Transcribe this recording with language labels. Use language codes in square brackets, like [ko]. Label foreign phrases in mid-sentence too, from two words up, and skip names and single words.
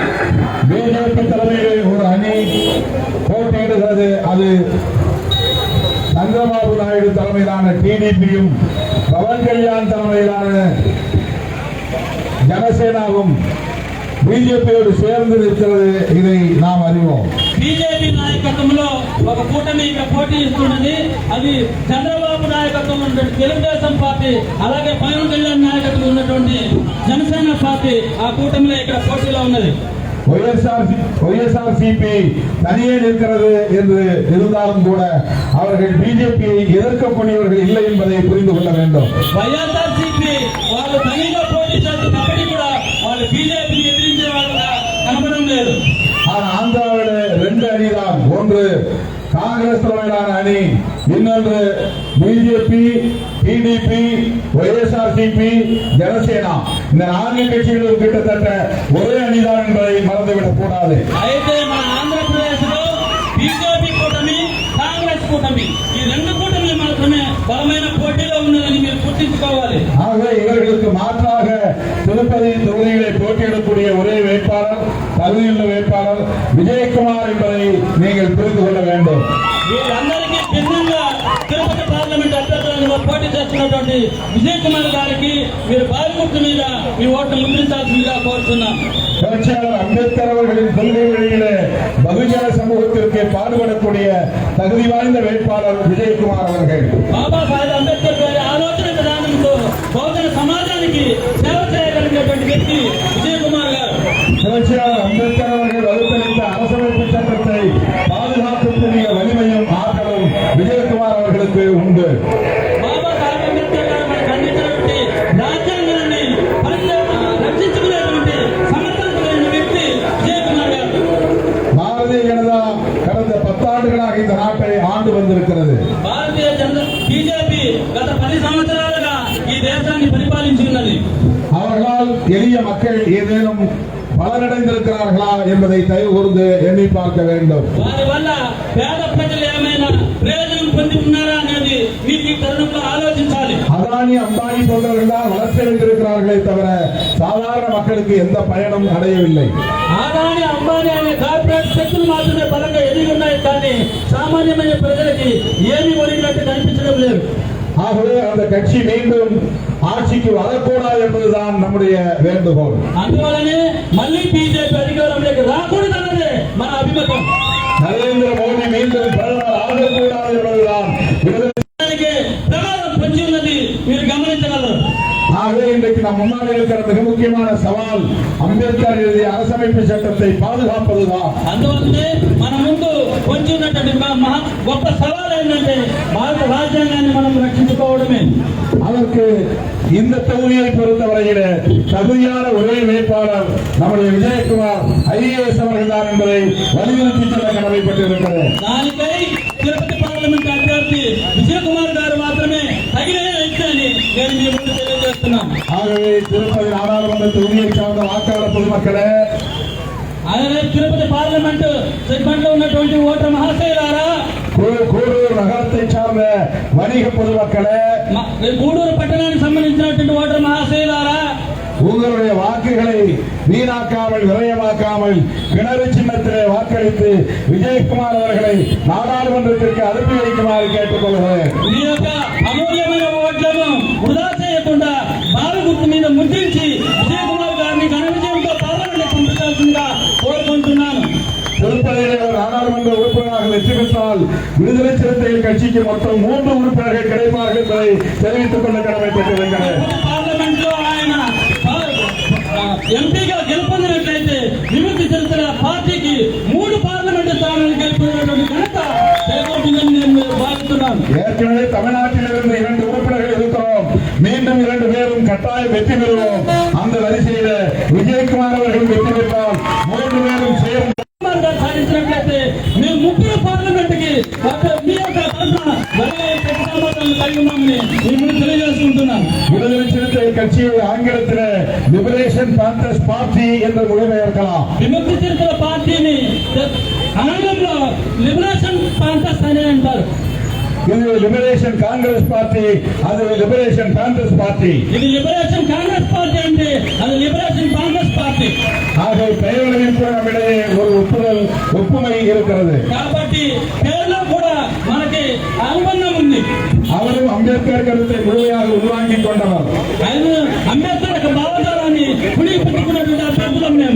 [ta] பிஜேபி தலைமையிலே ஒரு அணி போட்டியிடுகிறது. அது சந்திரபாபு நாயுடு தலைமையிலான டிடிபியும் பவன் கல்யாண் தலைமையிலான ஜனசேனாவும் பிஜேபியோடு சேர்ந்து இருக்கிறது. இதை நாம் அறிவோம். [te] బీజేపీ నాయకత్వంలో ఒక కూటమి ఇక్కడ పోటీ ఇస్తున్నది. అది చంద్రబాబు నాయకత్వం ఉన్నటువంటి తెలుగుదేశం పార్టీ, అలాగే పవన్ కళ్యాణ్ నాయకత్వం ఉన్నటువంటి జనసేన పార్టీ ఆ కూటమిలో ఇక్కడ పోటీలో ఉన్నది. [ta] ஒய்எஸ்ஆர்சிபி தனியே நிற்கிறது என்று இருந்தாலும் கூட அவர்கள் பிஜேபியை எதிர்க்கக்கூடியவர்கள் இல்லை என்பதை புரிந்து கொள்ள வேண்டும். [te] వైఎస్ఆర్సీపీ వాళ్ళు తనిగా పోటీ చేస్తున్నప్పటికీ కూడా వాళ్ళు బీజేపీని ఎదిరించే వాళ్ళుగా కనపడడం లేదు. [ta] ஆனால் ஆந்திராவில் 2 அணிதான். ஒன்று காங்கிரஸ் தலைமையிலான அணி, இன்னொன்று பிஜேபி, டிடிபி, ஒய்எஸ்ஆர்சிபி, ஜனசேனா. இந்த 4 கட்சிகளும் கிட்டத்தட்ட ஒரே அணிதான் என்பதை மறந்துவிடக் கூடாது. [te] అయితే మన ఆంధ్రప్రదేశ్ లో బీజేపీ కూటమి, కాంగ్రెస్ కూటమి ఈ 2 కూటమిలు మాత్రమే బలమైన పోటీలో ఉన్నదని మీరు గుర్తించుకోవాలి. [ta] ஆகவே இவர்களுக்கு மாற்றாக திருப்பதி தொகுதிகளை போட்டியிடக்கூடிய ஒரே வேட்பாளர், தகுதியுள்ள வேட்பாளர் விஜயகுமார் என்பதை நீங்கள் புரிந்து கொள்ள வேண்டும். [te] వీళ్ళందరికీ భిన్నంగా తిరుపతి పార్లమెంట్ అభ్యర్థులను పోటీ చేస్తున్నటువంటి విజయ్ కుమార్ గారికి మీరు బావి గుర్తు మీద మీ ఓటును ముద్రించాల్సిందిగా కోరుతున్నాం. [ta] புரட்சியாளர் அம்பேத்கர் அவர்களின் கொள்கை வழியிலே பகுஜன சமூகத்திற்கு பாடுபடக்கூடிய தகுதி வாய்ந்த வேட்பாளர் விஜயகுமார் அவர்கள். [te] బాబాసాహెబ్ అంబేద్కర్ గారి ఆలోచన విధానంతో బహుజన సమాజానికి సేవ చేయగలిగినటువంటి వ్యక్తి విజయ్ కుమార్ గారు. [ta] புரட்சியாளர் அம்பேத்கர் அவர்கள் வகுத்தளித்த அரசமைப்பு சட்டத்தை பாதுகாக்கக்கூடிய வலிமையும் ஆற்றலும் விஜயகுமார் அவர்களுக்கு உண்டு. [te] బాబాసాహెబ్ అంబేద్కర్ గారు మనకు అందించినటువంటి రాజ్యాంగాన్ని రక్షించుకునేటువంటి సమర్థత కలిగిన వ్యక్తి విజయ్ కుమార్ గారు. [ta] பாரதிய ஜனதா கடந்த 10 ஆண்டுகளாக இந்த நாட்டை ஆண்டு வந்திருக்கிறது. [te] భారతీయ జనతా బీజేపీ గత 10 సంవత్సరాలుగా ఈ దేశాన్ని పరిపాలించి ఉన్నది. [ta] அவர்களால் எளிய மக்கள் ஏதேனும் பலனடைந்திருக்கிறார்களா என்பதை தயவு கூர்ந்து எண்ணி பார்க்க வேண்டும். [te] వారి వల్ల పేద ప్రజలు ఏమైనా ప్రయోజనం పొంది ఉన్నారా అనేది మీకు ఈ తరుణంలో ఆలోచించాలి. [ta] அதானி அம்பானி போன்றவர்கள் தான் வளர்ச்சி அடைந்திருக்கிறார்களே தவிர சாதாரண மக்களுக்கு எந்த பயனும் அடையவில்லை. [te] ఆదాని అంబానీ అనే కార్పొరేట్ శక్తులు మాత్రమే బలంగా ఎదిగి ఉన్నాయి, కానీ సామాన్యమైన ప్రజలకి ఏమీ ఒరిగినట్టు కనిపించడం లేదు. [ta] ஆகவே அந்த கட்சி மீண்டும் ஆட்சிக்கு வரக்கூடாது என்பதுதான் நம்முடைய வேண்டுகோள். [te] అందువలనే మళ్ళీ బీజేపీ అధికారంలోకి రాకూడదన్నదే మన అభిమతం. [ta] நரேந்திர மோடி மீண்டும் பிரதமர் ஆகக்கூடாது என்பதுதான் [te] ప్రమాదం పొంచి ఉన్నది, మీరు గమనించగలరు. [ta] ஆகவே இன்றைக்கு நம் முன்னாடி இருக்கிற மிக முக்கியமான சவால் அம்பேத்கர் எழுதிய அரசமைப்பு சட்டத்தை பாதுகாப்பதுதான். [te] అందువల్లనే మన ముందు పొంచి ఉన్నటువంటి గొప్ప సవాల్ ఏంటంటే భారత రాజ్యాంగాన్ని మనం రక్షించుకోవడమే. [ta] அதற்கு இந்த தொகுதியை பொறுத்தவரையில தகுதியான ஒரே வேட்பாளர் நம்முடைய விஜயகுமார் ஐஏஎஸ் அவர்கள் தான் என்பதை வலியுறுத்தி சொல்ல கடமைப்பட்டிருக்கிறது. [te] దానికై తిరుపతి పార్లమెంట్ అభ్యర్థి విజయ్ కుమార్ గారు మాత్రమే తగిన వ్యక్తి అని నేను మీ ముందు తెలియజేస్తున్నాను. [ta] ஆகவே திருப்பதி நாடாளுமன்ற தொகுதியை சார்ந்த வாக்காளர் பொதுமக்களே, [te] అలాగే తిరుపతి [en] parliament segment [te] లో ఉన్నటువంటి ఓటర్ మహాశయులారా, [ta] கூடூர் நகரத்தை சார்ந்த வணிக பொதுமக்களே, [te] గూడూరు పట్టణానికి సంబంధించినటువంటి ఓటర్ మహాశయులారా, [ta] உங்களுடைய வாக்குகளை வீணாக்காமல் விரயமாக்காமல் கிணறு சின்னத்திலே வாக்களித்து விஜயகுமார் அவர்களை நாடாளுமன்றத்திற்கு அனுப்பி வைக்குமாறு கேட்டுக்கொள்கிறேன். [te] ఈ యొక్క అమూల్యమైన ఓట్లను వృధా చేయకుండా బావి గుర్తు మీద ముద్రించి విజయ్ కుమార్ గారిని ఘన విజయంతో పార్లమెంట్ పంపించాల్సిందిగా కోరుకుంటున్నాను. [ta] திருப்பதியிலே ஒரு நாடாளுமன்ற உறுப்பினராக வெற்றி பெற்றால் விடுதலை சிறுத்தைகள் கட்சிக்கு மொத்தம் 3 உறுப்பினர்கள் கிடைப்பார்கள் என்பதை தெரிவித்துக் கொள்ள கடமைப்பட்டிருக்கிறேன். [te] పార్లమెంట్ లో ఆయన ఎంపీగా గెలుపొందినట్లయితే విముక్తి చిరుతల పార్టీకి 3 పార్లమెంటు స్థానాలు గెలుపొందినటువంటి ఘనత చేకూరుతుందని నేను భావిస్తున్నాను. [ta] ஏற்கனவே தமிழ்நாட்டிலிருந்து 2 உறுப்பினர்கள் இருக்கிறோம். மீண்டும் 2 பேரும் கட்டாயம் வெற்றி பெறுவோம். அந்த வரிசையில விஜயகுமார் அவர்கள் வெற்றி பெற்றால் 3 பேரும் சேர்ந்து [te] సాధించినట్లయితే మేము 3 పార్లమెంట్ కి మీ యొక్క కలిగి ఉన్నామని మిమ్మల్ని తెలియజేసుకుంటున్నాను. [ta] விடுதலை சிறுத்தைகள் கட்சியை ஆங்கிலத்தில் லிபரேஷன் காங்கிரஸ் பார்ட்டி என்று மொழிபெயர்க்கலாம். [te] విముక్తి చిరుతల పార్టీని ఆంగ్లంలో లిబరేషన్ కాంగ్రెస్ అని అంటారు. [ta] இது லிபரேஷன் காங்கிரஸ் பார்ட்டி, அது லிபரேஷன் காங்கிரஸ் பார்ட்டி. [te] ఇది లిబరేషన్ కాంగ్రెస్ పార్టీ అంటే అది లిబరేషన్ కాంగ్రెస్ పార్టీ. [ta] ஆக பெயர்களையும் நம்மிடையே ஒரு ஒப்புமை இருக்கிறது. [te] కాబట్టి పేర్లో కూడా మనకి అనుబంధం ఉంది. [ta] அவரும் அம்பேத்கர் கருத்தை முழுமையாக உள்வாங்கிக் கொண்டவர். [te] ఆయన అంబేద్కర్ యొక్క భావజాలాన్ని పుణికిపుచ్చుకున్నటువంటి అభ్యర్థులం మేము.